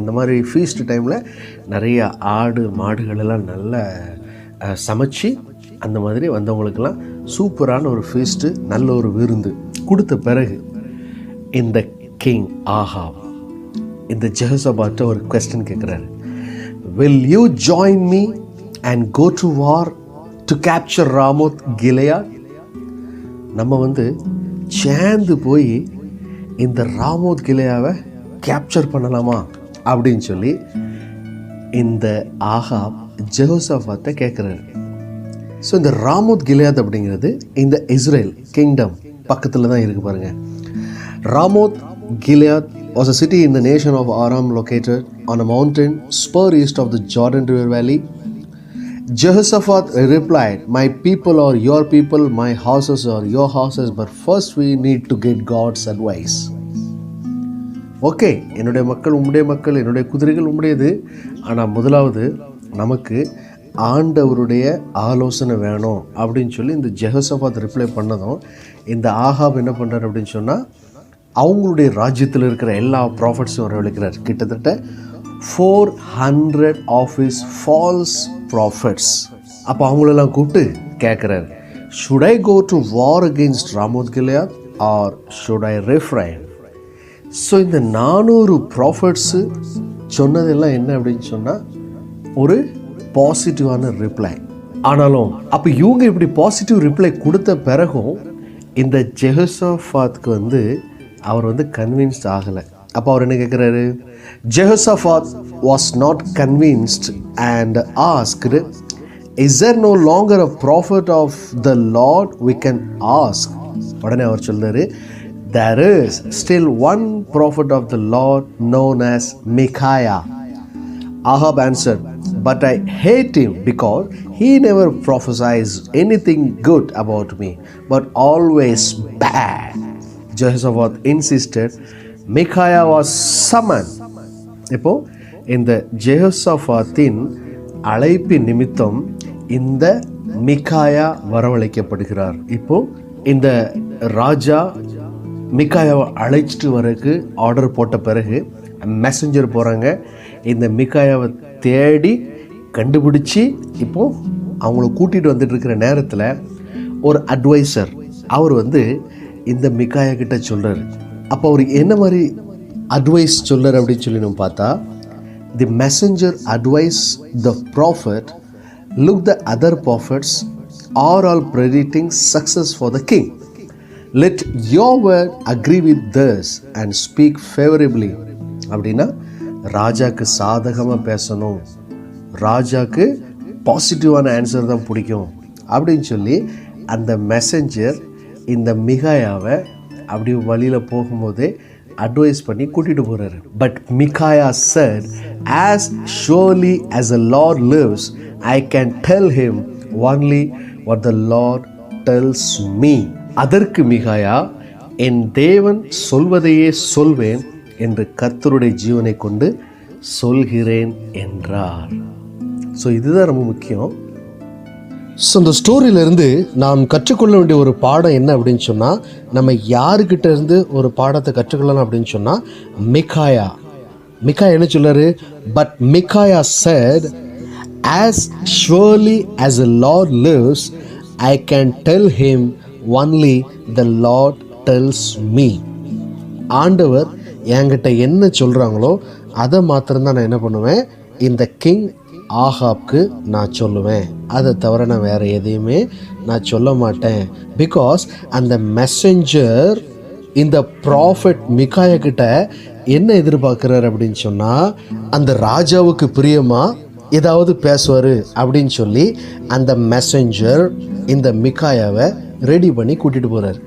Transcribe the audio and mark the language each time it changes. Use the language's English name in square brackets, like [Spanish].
[Tamil] இந்த மாதிரி ஃபீஸ்ட் டைமில் நிறைய ஆடு மாடுகள் எல்லாம் நல்லா சமைச்சு அந்த மாதிரி வந்தவங்களுக்கெல்லாம் சூப்பரான ஒரு ஃபீஸ்ட்டு, நல்ல ஒரு விருந்து கொடுத்த பிறகு இந்த கிங் ஆகாப் இந்த ஜெஹோஷாபாத்தை ஒரு கொஸ்டின் கேட்குறாரு. [English] Will you join me and go to war to capture Ramoth Gilead? [Tamil] நம்ம சேர்ந்து போய் இந்த ராமோத் கிலேயாவை கேப்சர் பண்ணலாமா அப்படின்னு சொல்லி இந்த ஆகாப் ஜெஹோஷாபாத்தை கேட்குறாரு. ஸோ இந்த ராமோத் கிலேயாத் அப்படிங்கிறது இந்த இஸ்ரேல் கிங்டம் பக்கத்தில் தான் இருக்குது பாருங்க. [English] Ramoth Gilead was a city in the nation of Aram located on a mountain spur east of the Jordan River Valley. Jehoshaphat replied, "My people are your people, my houses are your houses, but first we need to get God's advice." [Tamil] Okay, என்னுடைய மக்கள் உம்முடைய மக்கள், என்னுடைய குதிரைகள் உம்முடையது, ஆனால் முதலாவது நமக்கு ஆண்டவருடைய ஆலோசனை வேணும் அப்படின்னு சொல்லி இந்த ஜெஹோஷாபாத் ரிப்ளை பண்ணதும் இந்த ஆகாப் என்ன பண்ணுறாரு அப்படின்னு சொன்னால், அவங்களுடைய ராஜ்யத்தில் இருக்கிற எல்லா ப்ராஃபிட்ஸும் வரவழைக்கிறார். கிட்டத்தட்ட [English] 400 of his false prophets. [Tamil] அப்போ அவங்களெல்லாம் கூப்பிட்டு கேட்குறாரு, [English] Should I go to war against Ramoth Gilead or should I refrain? [Tamil] So இந்த 400 ப்ராஃபிட்ஸு சொன்னதெல்லாம் என்ன அப்படின்னு சொன்னால் ஒரு பாசிட்டிவான ரிப்ளை. ஆனாலும் அப்போ இவங்க இப்படி பாசிட்டிவ் ரிப்ளை கொடுத்த பிறகும் இந்த ஜெஹோஷாபாத்துக்கு அவர் கன்வின்ஸ்ட் ஆகலை. அப்போ அவர் என்ன கேட்குறாரு? [English] Jehoshaphat was not convinced and asked, "Is there no longer a prophet of the Lord we can ask?" [Tamil] உடனே அவர் சொல்றாரு, [English] "There is still one prophet of the Lord known as Micaiah." Ahab answered, "But I hate him because he never prophesies anything good about me, but always bad." Jehoshaphat insisted Micaiah was summoned. [Tamil] இப்போ இந்த ஜெஹோஷாபாத்தின் அழைப்பின் நிமித்தம் இந்த மிகாயா வரவழைக்கப்படுகிறார். இப்போ இந்த ராஜா மிகாயாவை அழைச்சிட்டு வரக்கு order போட்ட பிறகு மெசஞ்சர் போகிறாங்க. இந்த மிகாயாவை தேடி கண்டுபிடிச்சி இப்போ அவங்கள கூட்டிகிட்டு வந்துட்டு இருக்கிற நேரத்தில் ஒரு அட்வைசர் அவர் இந்த மிகாயா கிட்ட சொல்கிறார். அப்போ அவர் என்ன மாதிரி அட்வைஸ் சொல்கிறார் அப்படின்னு சொல்லி நம்ம பார்த்தா, [English] The messenger advise the prophet, look the other prophets are all predicting success for the king. Let your word agree with theirs and speak favourably. [Tamil] அப்படின்னா ராஜாக்கு சாதகமாக பேசணும், ராஜாக்கு பாசிட்டிவான ஆன்சர் தான் பிடிக்கும் அப்படின்னு சொல்லி அந்த மெசஞ்சர் இந்த மிகாயாவை அப்படி வழியில் போகும்போதே அட்வைஸ் பண்ணி கூட்டிகிட்டு போகிறாரு. [English] But Micaiah said, "As surely as the Lord lives, I can tell him only what the Lord tells me." [Tamil] அதற்கு மிகாயா, என் தேவன் சொல்வதையே சொல்வேன், என்று கர்த்தருடைய ஜீவனை கொண்டு சொல்கிறேன் என்றார். ஸோ இதுதான் ரொம்ப முக்கியம். ஸோ இந்த ஸ்டோரியிலேருந்து நாம் கற்றுக்கொள்ள வேண்டிய ஒரு பாடம் என்ன அப்படின்னு சொன்னால், நம்ம யாருக்கிட்ட இருந்து ஒரு பாடத்தை கற்றுக்கொள்ளலாம் அப்படின்னு சொன்னால், மிகாயா என்ன சொல்லாரு? [English] But Micaiah said, as surely as the Lord lives, I can tell him only the Lord tells me. [Tamil] ஆண்டவர் என்கிட்ட என்ன சொல்கிறாங்களோ அதை மாத்திரம்தான் நான் என்ன பண்ணுவேன், இந்த கிங் ஆகாப்க்கு நான் சொல்லுவேன். அதை தவிர நான் வேறு எதையுமே நான் சொல்ல மாட்டேன். பிகாஸ் அந்த மெசஞ்சர் இந்த ப்ராஃபெட் மிகாயா கிட்ட என்ன எதிர்பார்க்குறாரு அப்படின்னு சொன்னால், அந்த ராஜாவுக்கு பிரியமாக ஏதாவது பேசுவார் அப்படின்னு சொல்லி அந்த மெசஞ்சர் இந்த மிகாயாவை ரெடி பண்ணி கூட்டிகிட்டு போகிறார்.